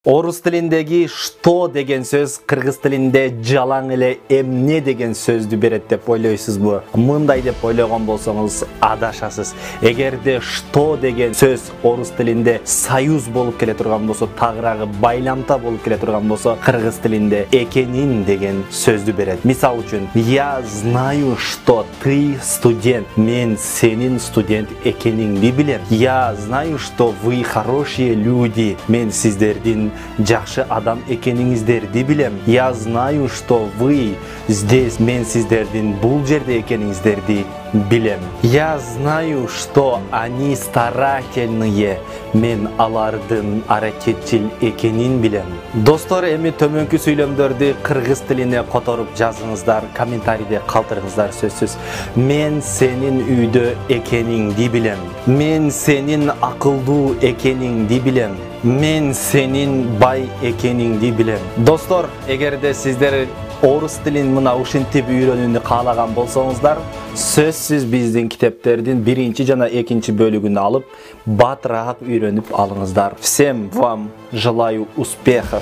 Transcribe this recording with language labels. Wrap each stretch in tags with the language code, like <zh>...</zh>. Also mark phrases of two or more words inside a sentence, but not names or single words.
<ky>Орус тилиндеги «что» деген сөз кыргыз тилинде жалаң эле эмне деген сөздү берет деп ойлойсузбу? Мындай деп ойлогон болсоңуз адашасыз. Эгерде «что» деген сөз орус тилинде союз болуп келе турган болсо, тагыраагы байламта болуп келе турган болсо, кыргыз тилинде экенин деген сөздү берет. Мисал үчүн,</ky> <ru>я знаю, что ты студент.</ru> <ky>Мен сенин студент экениңди билем.</ky> <ru>Я знаю, что вы хорошие люди.</ru> <ky>Мен сиздердин жакшы адам экениңиздерди билем.</ky> <ru>Я знаю, что вы здесь.</ru> <ky>Мен сиздердин бул жерде экениңиздерди билем.</ky> <ru>Я знаю, что они старательные.</ru> <ky>Мен алардын аракетчил экенин билем. Достор, эми төмөнкү сүйлөмдөрдү кыргыз тилине которуп жазыңыздар, комментарийде калтырыңыздар сөзсүз. Мен сенин үйдө экениңди билем. Мен сенин акылдуу экениңди билем. Мен сенин бай экениңди билем. Достор, эгерде сиздер орус тилин мына ушинтип үйрөнүүнү каалаган болсоңуздар, сөзсүз биздин китептердин 1 жана 2 бөлүгүн алып, батыраак үйрөнүп алыңыздар.</ky> <ru>Всем вам желаю успехов!</ru>